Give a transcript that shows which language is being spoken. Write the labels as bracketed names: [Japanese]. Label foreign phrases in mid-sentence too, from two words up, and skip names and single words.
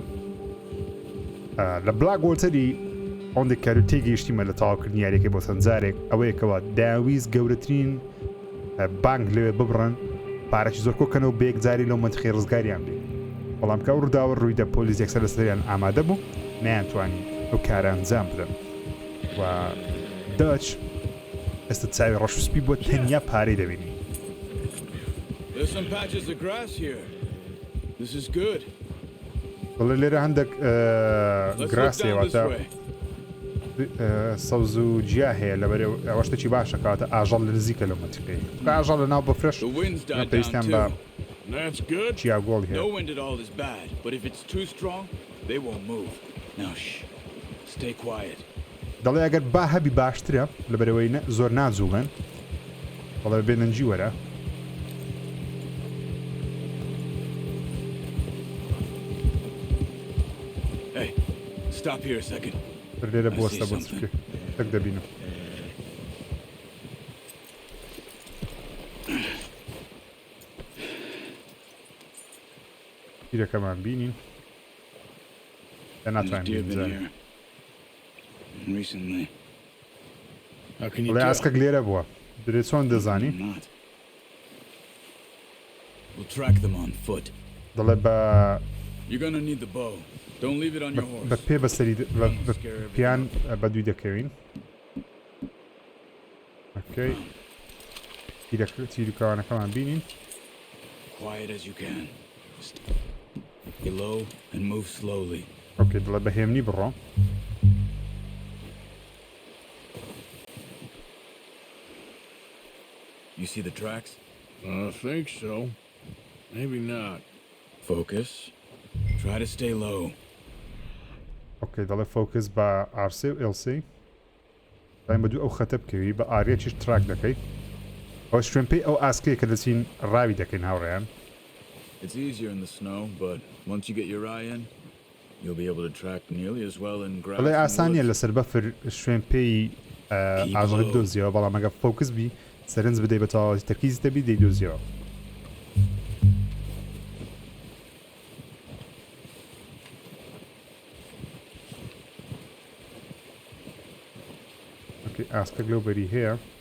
[Central Kurdish] لە بلاکواتەری ئەوەندێک کار و تێگەیشتیمە لە تەواوکردنی یاریەکەی بۆ چەند جارێک ئەوەیەکەوە داویست گەورەترین بانک لەوێ ببڕن پارێکی زۆر کۆکەنەوە بە یەکجاری لەو مەنتیقەی ڕزگاریان بێ. بەڵام کە ئەو ڕووداوە ڕوویدا پۆلیس یەکسەر لەسەریان ئامادە بوو نەیانتوانی ئەو کارە ئەنجام بدەن. و دەچ ئێستا چاوی ڕەشوسپی بۆ تەنیا پارەی دەبینی. [English] There's some patches of grass here. This is good. [Central Kurdish] بەڵێ لێرە هەندێک گراسێواتە سەوز و جیا هەیە لەبەرێ ئەوە شتێکی باشە کاتە ئاژەڵ لە نزیکە لەو مەنتیقەی. ئاژەڵ لەناو بە فرەش پێویستیان بە چیاگۆڵی هەیە. [English] No wind at all is bad, but if it's too strong, they won't move. Now shh. Stay quiet. [Central Kurdish] دەڵێ ئەگەر با هەبی باشترە لەبەرەوەی زۆر ناجوڵێن بەڵێ بێنەنجی وەرە. [English] Hey, stop here a second. [Central Kurdish] لێرە بوەستە بۆ چکێ تەک دەبینم. پیرەکەمان بینین ناتوانین بزانین. [English] Recently. How can you [Central Kurdish] بڵێ [English] tell? [Central Kurdish] ئاسکەک لێرە بووە درێت چۆن دەزانی؟ [English] Not. We'll track them on foot. [Central Kurdish] دەڵێ بە [English] You're gonna need the bow. Don't leave it on your [Central Kurdish] بە [English] horse. [Central Kurdish] پێ بەسەری پیان بە دووی دەکەوین. ئۆکەی تیرکەوانەکەمان بینین. [English] Quiet as you can. Stay low and move slowly. [Central Kurdish] ئۆکەی دڵێ بە هێمنی بڕۆ. [English] You see the tracks? I think so. Maybe not. Focus. Try to stay low. [Central Kurdish] ئۆکەی دەڵێ فۆکس بە RC و LC. دایم بە دوو ئەو خەتە بکەوی بە ئاریەکیش تراک دەکەی. ئەو شوێن پێی ئەو ئاسکەیە کە دەچین ڕاوی دەکەین هاوڕێیان. [English] It's easier in the snow, but once you get your eye in, you'll be able to track nearly as well in grass. [Central Kurdish] دەڵێ ئاسانیە لەسەر بەفر شوێن پێی ئاژەڵی دۆزیەوە بەڵام ئەگە فۆکس بی سەرنج بدەی بە تەواوەتی تەرکیز دەبی دەیدۆزیەوە. ئاسکەک لەو بەری هەیە.